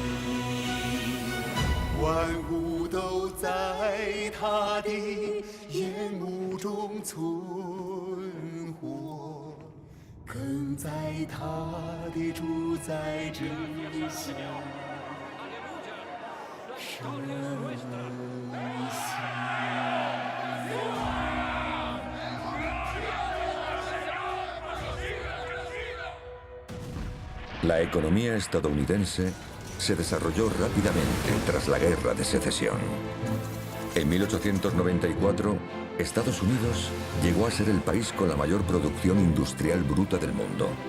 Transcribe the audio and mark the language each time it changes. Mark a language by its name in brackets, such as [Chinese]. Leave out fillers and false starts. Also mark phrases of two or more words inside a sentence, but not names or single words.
[Chinese] 万物都在他的眼目中存活，更在他的主宰之下升起。 [Spanish] La economía estadounidense se desarrolló rápidamente tras la Guerra de Secesión. En 1894, Estados Unidos llegó a ser el país con la mayor producción industrial bruta del mundo.